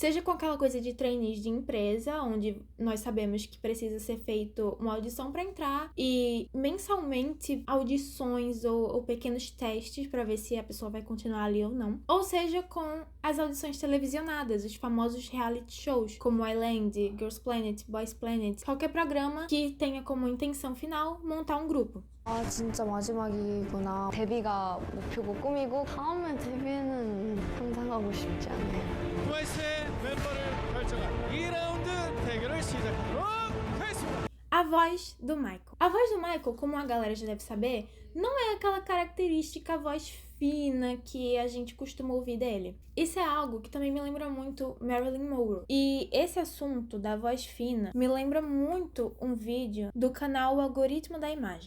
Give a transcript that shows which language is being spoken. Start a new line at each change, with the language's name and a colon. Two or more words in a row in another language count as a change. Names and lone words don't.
Portuguese: Seja com aquela coisa de trainees de empresa, onde nós sabemos que precisa ser feito uma audição para entrar e mensalmente audições ou pequenos testes para ver se a pessoa vai continuar ali ou não. Ou seja, com as audições televisionadas, os famosos
English: reality shows,
Portuguese: como Island, Girls Planet, Boys Planet, qualquer programa que tenha como intenção final montar um grupo.
Korean: 아 진짜 마지막이구나. 데뷔가 목표고 꿈이고 다음에 데뷔는 상상하고 싶지 않아요. 트와이스의 멤버를 결정한 2라운드 대결을 시작하도록 하겠습니다.
Portuguese: A voz do Michael. A voz do Michael, como a galera já deve saber, não é aquela característica voz fina que a gente costuma ouvir dele. Isso é algo que também me lembra muito Marilyn Monroe. E esse assunto da voz fina me lembra muito um vídeo do canal O Algoritmo da Imagem.